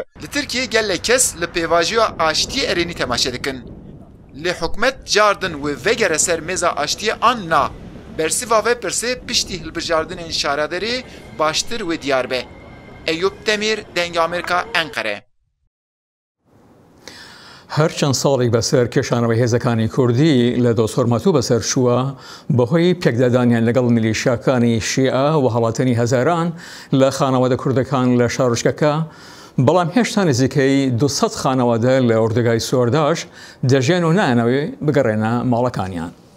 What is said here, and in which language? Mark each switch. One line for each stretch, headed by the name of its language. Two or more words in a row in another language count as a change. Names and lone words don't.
Kurdish: Li Tirkiye gelek kes li pêvajiya aştiyê erênî temaşe dikin. Lê hikûmet cardin wê vegere ser mêza aştiyê an na. Bersiva ve pirsê piştî hilbijardinên şaredarî baştir wê diyar be. Eyüp Demir, Dengê Amerîka, Enkere.
Central Kurdish: هەرچەند ساڵێک بەسەر کێشانەوەی هێزەکانی کوردی لە دۆسۆرمەتوو بەسەر چووە بەهۆی پێکدادانیان لەگەڵ میلیشیاکانی شیعە و هەڵاتنی هەزاران لە خانەوادە کوردەکان لە شارۆچکەکە، بەڵام هێشتا نزیکەی 200 خانەوادە لە ئوردەگای سۆرداش دەژێن و نایەنەوێ بگەڕێنە ماڵەکانیان.